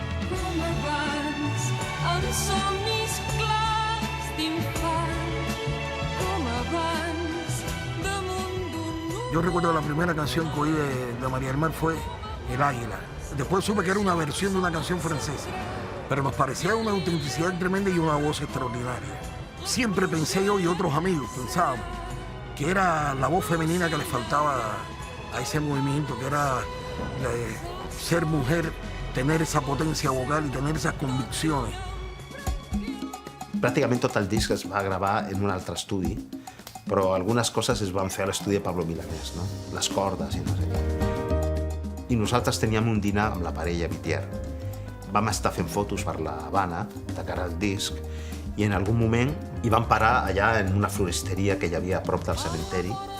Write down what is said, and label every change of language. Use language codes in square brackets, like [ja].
[ca] Com abans, amb somnis clars d'infant, com abans, damunt d'un... [es] Yo recuerdo la primera canción que oí de María del Mar fue El Águila. Después supe que era una versión de una canción francesa, pero nos parecía una autenticidad tremenda y una voz extraordinaria. Siempre pensé yo y otros amigos pensábamos que era la voz femenina que le faltaba a ese movimiento, que era ser mujer, tener esa potencia vocal y tener esas convicciones. [ca] Pràcticament tot el disc es va gravar en un altre estudi, però algunes coses es van fer a l'estudi de Pablo Milanés, no? Les cordes i no sé què. I nosaltres teníem un dinar amb la parella Vitier. Vam estar fent fotos per la Habana, de cara al disc, i en algun moment hi vam parar allà en una floristeria que hi havia a prop del cementeri.